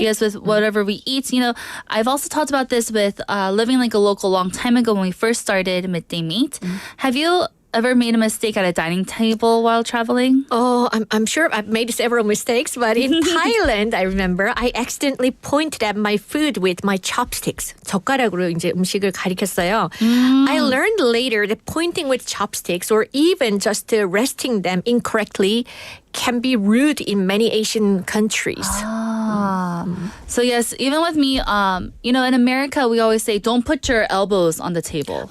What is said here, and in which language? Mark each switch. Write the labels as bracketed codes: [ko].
[en] Because with whatever we eat, I've also talked about this with living like a local a long time ago when we first started Midday Meet. Have you ever made a mistake at a dining table while traveling? Oh, I'm sure I've made several mistakes, but in Thailand, I remember I accidentally pointed at my food with my chopsticks. [ko] 젓가락으로 이제 음식을 가리켰어요. [en] I learned later that pointing with chopsticks or even just resting them incorrectly can be rude in many Asian countries. So yes, even with me, in America, we always say, don't put your elbows on the table.